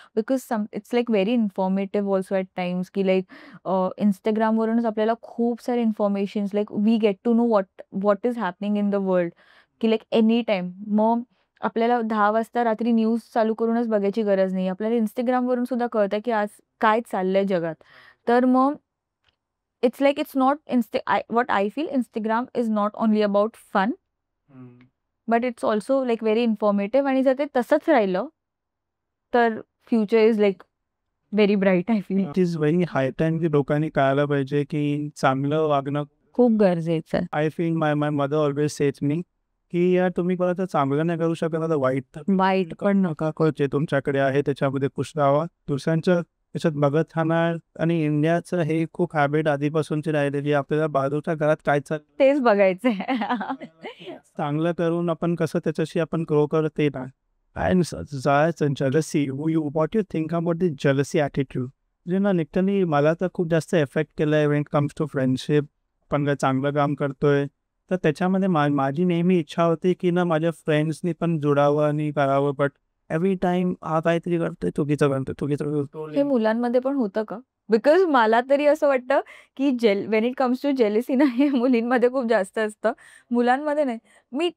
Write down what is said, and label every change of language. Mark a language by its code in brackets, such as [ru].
[en] because it's like very informative also at times, की like [mr] Instagramवरूनच आपल्याला खूप सारे [en] Informations like we get to know what is happening in the world, की like any time. [mr] मग आपल्याला 10 वाजता रात्री न्यूज चालू करूनच बघायची गरज नाही. आपल्याला Instagramवरून सुद्धा कळतं की आज काय चाललंय जगात. तर मग [en] it's like it's not what I feel, Instagram is not only about fun, but it's also like very informative. [mr] आणि जर ते तसंच राहिलं तर [en] Future is like very bright I feel. It is very high time [mr] की लोकांनी कळायला पाहिजे की चांगलं वागणं खूप गरजेचं आहे. [en] I feel my mother always says me [mr] की यार तुम्ही कोणाचं चांगलं नाही करू शकत आता वाईट तर वाईट पण नका करू. जे तुमच्याकडे आहे त्याच्यामध्ये खुश राहावा, दुसऱ्यांच्या त्याच्यात बघत राहणार. आणि इंडियाचं हे खूप हॅबिट आधीपासूनची राहिलेली, आपल्याला बाजूच्या घरात काय चाललं तेच बघायचंय. चांगलं करून आपण कसं त्याच्याशी आपण ग्रो करत ते ना. [en] And जायचं jealousy, what you think about the jealousy attitude? [mr] म्हणजे ना लिटरली मला तर खूप जास्त एफेक्ट केलं आहे [en] When it comes to friendship. [mr] आपण काय चांगलं काम करतोय तर त्याच्यामध्ये माझी नेहमी इच्छा होती की ना माझ्या फ्रेंड्सनी पण जुडावं आणि करावं. [en] but every time [mr] हा काहीतरी करतोय चुकीचं करतो. हे मुलांमध्ये पण होतं का? बिकॉज मला तरी असं वाटतं की [en] when it comes to jealousy [mr] ना, हे मुलींमध्ये खूप जास्त असतं, मुलांमध्ये नाही.